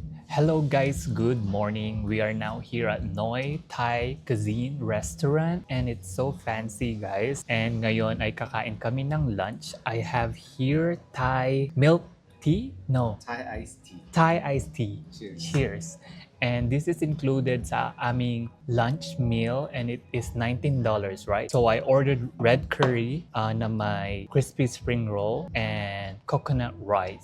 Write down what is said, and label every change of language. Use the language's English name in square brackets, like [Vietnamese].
[English] Hello guys, good morning. We are now here at Noi Thai Cuisine Restaurant and it's so fancy guys. [Filipino] And ngayon ay kakain kami ng lunch. [English] I have here Thai milk tea? No, Thai iced tea. Thai iced tea. Cheers. Cheers. And this is included [Filipino] sa aming [English] lunch meal and it is $19, right? So I ordered red curry [Filipino] na may [English] crispy spring roll and coconut rice.